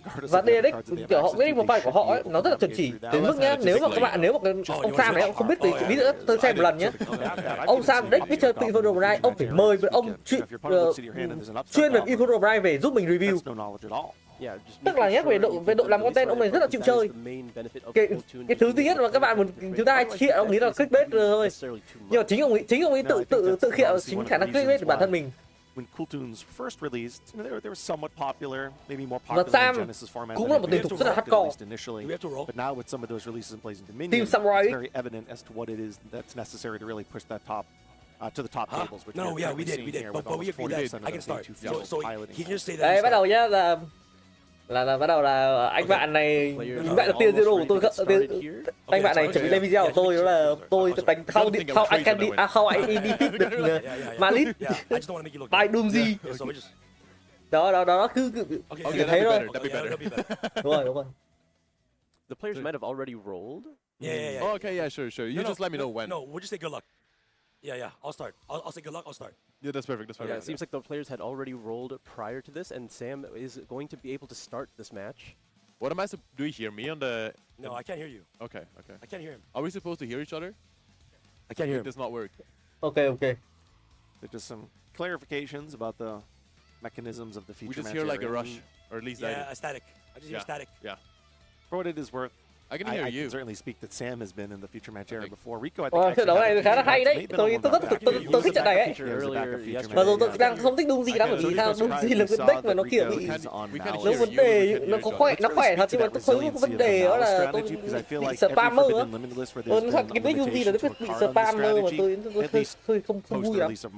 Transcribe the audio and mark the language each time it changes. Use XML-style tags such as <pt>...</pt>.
<vi>Và deck kiểu họ cái một bài của họ ấy, nó rất là chuẩn chỉ đến mức nhá, nếu mà ông Sam này ông không biết thì ví dụ tôi xem một lần nhé, ông Sam deck biết chơi Info Drive, ông phải mời ông chuyên về Info Drive về giúp mình review. Tức là nhé, về độ làm content ông này rất là chịu chơi. Cái thứ duy nhất mà các bạn chúng ta hay hiện ông nghĩ là clickbait thôi, nhưng mà chính ông ấy tự hiện chính khả năng clickbait của bản thân mình.</vi> <en>When Kultun's first released, they were somewhat popular, maybe more popular than Genesis format</en> <vi>cũng là một tuyển thủ rất là hardcore.</vi> <en>But now with some of those releases in Plays and Dominion, Team Samurai it's very evident as to what it is that's necessary to really push that top to the top tables. Which No, yeah, we did, but we agreed that I can start. So he just say that.</en> <vi>Đây bắt đầu nhá, là bắt đầu là anh bạn này, anh bạn là tia zero của tôi, anh bạn này chuẩn bị lên video của tôi, đó là tôi đánh</vi> <en>how I defeat</en> <vi>được Malice by Doomsday. Đó cứ thấy thôi. Đúng rồi.</vi> <en>The players might have already rolled. Yeah. Oh, okay, yeah, sure. You just let me know when. No, we'll just say good luck. Yeah. I'll start. I'll say good luck. I'll start. Yeah, that's perfect. Yeah, it seems like the players had already rolled prior to this, and Sam is going to be able to start this match. What am I supposed to do? Hear me on the? No, I can't hear you. Okay. I can't hear him. Are we supposed to hear each other? I can't hear him. It does not work. Okay. There's just some clarifications about the mechanisms of the feature. We just hear like a rush, or at least a static. I just hear static. Yeah. For what it is worth, I can hear you. I can certainly speak that Sam has been in the feature match area before. Rico, I think.</en> <vi>Trận đấu này khá là hay đấy. Tôi thích trận này ấy. Mà dù tôi đang không thích Doomsday lắm, bởi vì sao Doomsday là cái deck mà nó kiểu bị nó vấn đề, nó khỏe thật, nhưng mà tôi thấy có vấn đề đó là tôi bị spammer á. Cái deck Doomsday là nó bị spammer mà tôi không vui lắm.</vi>